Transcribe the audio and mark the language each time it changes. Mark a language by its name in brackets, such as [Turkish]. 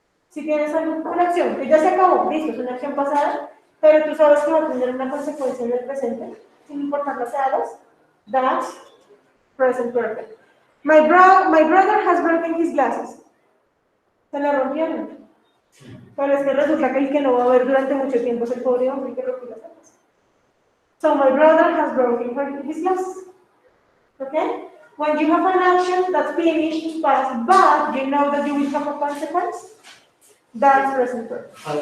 [Spanish] Si tienes alguna acción que ya se acabó, listo, es una acción pasada, pero tú sabes que va a tener una consecuencia en el presente, sin importar lo que hagas, [English] that's present perfect. My brother has broken his glasses. [Spanish] Se le rompieron. Pero es que resulta que el que no va a ver durante mucho tiempo es el pobre hombre que rompió las gafas. [English] So my brother has broken his glasses. Okay? When you have an action that's finished in past, but you know that you will have a consequence, that's present perfect.